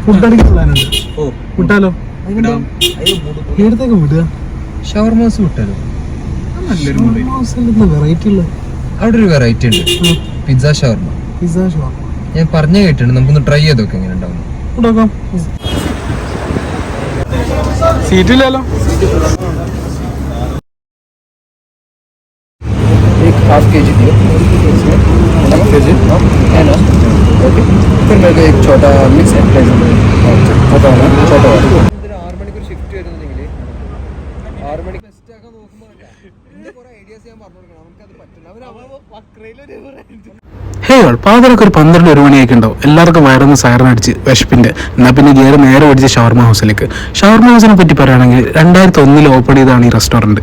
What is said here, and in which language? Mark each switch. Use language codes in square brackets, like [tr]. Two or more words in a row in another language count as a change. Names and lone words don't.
[ml] ഫുഡ് അടിക്കാൻ പ്ലാനുണ്ട്. വിട്ടാലോ? ഏടത്തേക്ക് വിടുക? ഷവർമ ഹൗസ് വിട്ടാലോ? വെറൈറ്റി ഉള്ള അവിടെ ഒരു വെറൈറ്റി ഉണ്ട്, പിസ്സ ഷവർമ. ഞാൻ പറഞ്ഞു കേട്ടിട്ടുണ്ട്, നമുക്കൊന്ന് ട്രൈ ചെയ്തൊക്കെ എങ്ങനെ ഉണ്ടാവും. സീറ്റില്ലല്ലോ. [hi] एक हाफ के जी दियो, हाफ के जी है ना? ओके, फिर मेरे को एक छोटा [en] mix egg fries [hi] छोटा वाला, छोटा वाला. [ml] 6 മണിക്കൂർ ഷിഫ്റ്റ് വരുന്നുണ്ടെങ്കിൽ 6 മണിക്ക് ബെസ്റ്റ് ആക്കാൻ നോക്കുമ്പോൾ ഇതിന്റെ കുറെ ഐഡിയാസ് ഞാൻ പറഞ്ഞു കൊടുക്കണം. നമുക്കത് പറ്റില്ല. പാതിരൊക്കെ ഒരു 12-1 മണിയൊക്കെ ഉണ്ടാവും. എല്ലാവർക്കും വയറൊന്ന് സൈറനടിച്ച് വിശപ്പിന്റെ. എന്നാൽ പിന്നെ ഗിയർ നേരെ ഓടിച്ച് ഷവർമ ഹൗസിലേക്ക്. ഷവർമ ഹൗസിനെ പറ്റി പറയുകയാണെങ്കിൽ 2001 ഓപ്പൺ ചെയ്താണ് ഈ റെസ്റ്റോറൻറ്റ്.